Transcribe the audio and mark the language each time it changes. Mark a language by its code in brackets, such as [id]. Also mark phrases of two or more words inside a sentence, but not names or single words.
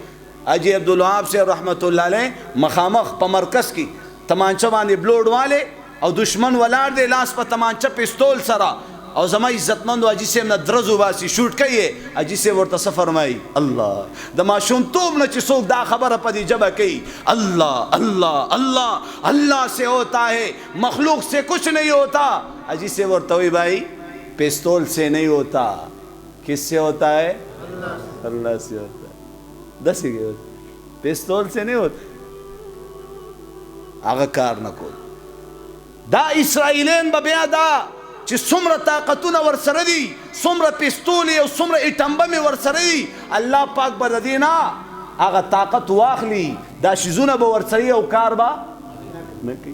[ps] حاجي عبدالوهاب صاحب رحمت الله علیه مخامخ په مرکز کې تمانچه باندې بلوډ والے او دشمن ولاړ دی لاس په تمانچه پستول سره او زما عزتمند حاجي صاحب نه درز وباسي شوټ کوي. حاجي صاحب ورته څه فرمایي الله د ماشومتوب نه چې څوک دا خبره په دې ژبه کوي الله الله الله الله [ur] سے ہوتا ہے مخلوق سے کچھ نہیں ہوتا. [ps] حاجي صاحب ورته وایي [ur] بھائی پستول سے نہیں ہوتا کس سے ہوتا ہے اللہ سے ہوتا ہے. داسې پستول سے نہیں ہوتا. [ps] هغه کار نه کول. دا اسرائیلین به بیا دا چې څومره طاقتونه ورسره دي، څومره پستولې او څومره اټمبمې ورسره دي، الله پاک به د دې نه هغه طاقت واخلي، دا شیزونه به ورسره او کار به نه کوي.